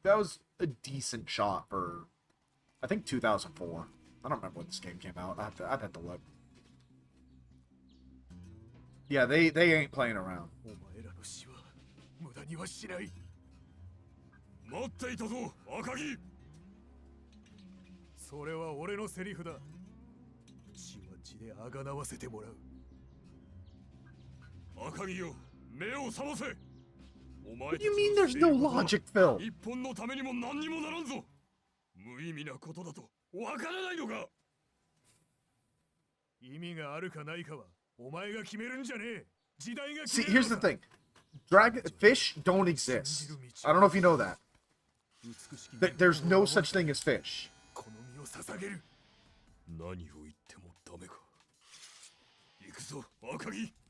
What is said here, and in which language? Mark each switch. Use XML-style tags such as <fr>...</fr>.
<en>That was a decent shot for, I think, 2004. I don't remember when this game came out. I'd have to look. Yeah, they ain't playing around.</en> <ja>お前らの死は無駄にはしない。待っていたぞ、赤木。それは俺のセリフだ。血は血であがなわせてもらう。赤城よ、目を覚ませ。お前</ja> <en>What do you mean there's no logic, Phil?</en> <ja>一本のためにも何にもならんぞ。無意味なことだとわからないのか。意味があるかないかはお前が決めるんじゃねえ。時代が決</ja> <en>See,</en> <ja>める</ja> <en>here's the thing. Fish don't exist. I don't know if you know that. There's no such thing as fish.</en> <ja>この身を捧げる。何を言ってもダメか。行くぞ、赤城。</ja>